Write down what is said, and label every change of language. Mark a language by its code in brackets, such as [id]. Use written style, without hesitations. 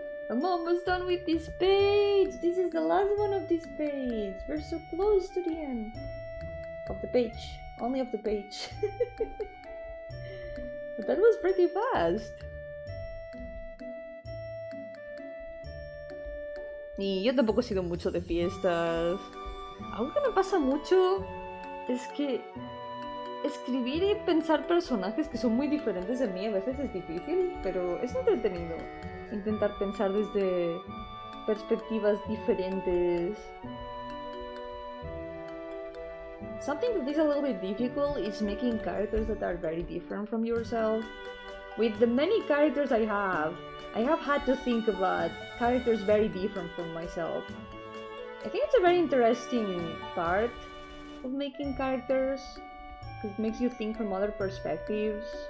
[en] I'm almost done with this page! This is the last one of this page! We're so close to the end! Of the page. Only of the page. But that was pretty fast! [es] Y yo tampoco he sido mucho de fiestas. Algo que me pasa mucho es que escribir y pensar personajes que son muy diferentes de mí a veces es difícil, pero es entretenido intentar pensar desde perspectivas diferentes. [en] Something that is a little bit difficult is making characters that are very different from yourself. With the many characters I have had to think about characters very different from myself. I think it's a very interesting part of making characters, because it makes you think from other perspectives.